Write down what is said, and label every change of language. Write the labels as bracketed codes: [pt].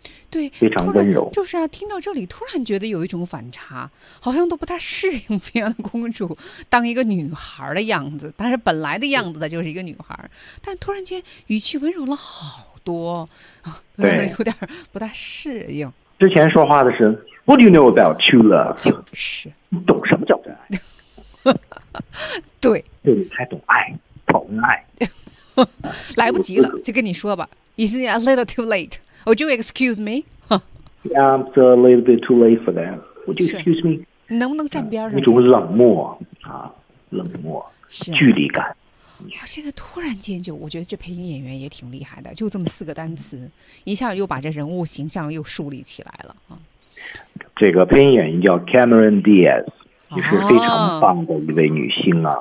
[zh] 对，非常温柔。就是啊，听到这里突然觉得有一种反差，好像都不太适应菲安公主当一个女孩的样子，但是本来的样子的就是一个女孩，但突然间语气温柔了好多啊，对，有点不太适应。之前说话的是 [en] What do you know about true love? [zh] 就是你懂什么叫真爱？对，就你才懂爱，懂爱。来不及了，就跟你说吧 [en] ，Is it a little too late? Would you excuse me? Yeah, I'm a little bit too late for that. Would you excuse me? [zh] 能不能站边上？一种冷漠啊，冷漠，距离感。啊，现在突然间就，我觉得这配音演员也挺厉害的，就这么四个单词，一下又把这人物形象又树立起来了啊。这个配音演员叫 Cameron Diaz， 也是非常棒的一位女星啊。